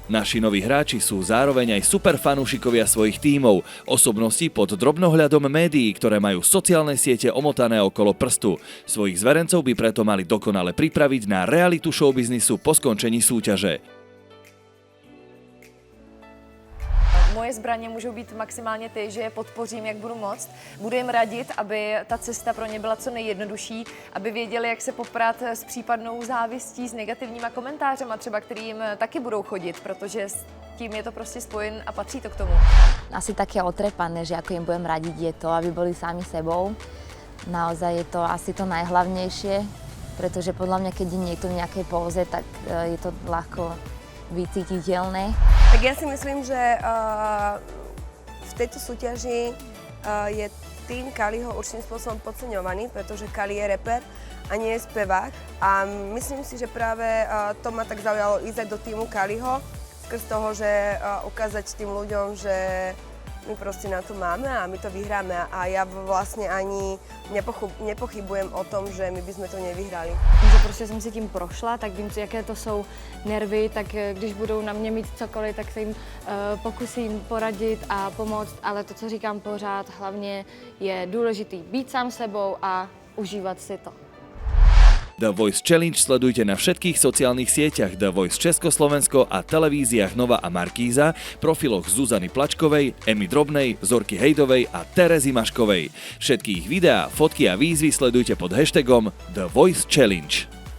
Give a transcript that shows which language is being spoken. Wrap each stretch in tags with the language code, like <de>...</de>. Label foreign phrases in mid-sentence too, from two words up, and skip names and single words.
<sk>Naši noví hráči sú zároveň aj super fanúšikovia svojich tímov, osobnosti pod drobnohľadom médií, ktoré majú sociálne siete omotané okolo prstu. Svojich zverencov by preto mali dokonale pripraviť na realitu showbiznisu po skončení súťaže.</sk> <cs>Moje zbraně můžou být maximálně ty, že je podpořím, jak budu moct. Budu jim radit, aby ta cesta pro ně byla co nejjednodušší, aby věděli, jak se poprat s případnou závistí, s negativníma komentářema třeba, kterým taky budou chodit, protože s tím je to prostě spojen a patří to k tomu.</cs> <sk>Asi také otrepané, že ako im budem radiť, je to, aby boli sami sebou. Naozaj je to asi to najhlavnejšie, pretože podľa mňa, keď je niekto v nejakej póze, tak je to ľahko vycítiteľné. Tak ja si myslím, že v tejto súťaži je tým Kaliho určitým spôsobom podceňovaný, pretože Kali je reper a nie je spevák. A myslím si, že práve to ma tak zaujalo ísť aj do týmu Kaliho, skrz toho, že ukázať tým ľuďom, že my proste na to máme a my to vyhráme a ja vlastne ani nepochybujem o tom, že my by sme to nevyhrali.</sk> <cs>Že prostě jsem si tím prošla, tak vím, jaké to jsou nervy, tak když budou na mě mít cokoliv, tak se jim pokusím poradit a pomoct, ale to, co říkám pořád, hlavně je důležitý být sám sebou a užívat si to.</cs> <sk>The Voice Challenge sledujte na všetkých sociálnych sieťach The Voice Československo a televíziách Nova a Markíza, profiloch Zuzany Plačkovej, Emy Drobnej, Zorky Hejdovej a Terezy Maškovej. Všetky ich videá, fotky a výzvy sledujte pod hashtagom The Voice Challenge.</sk>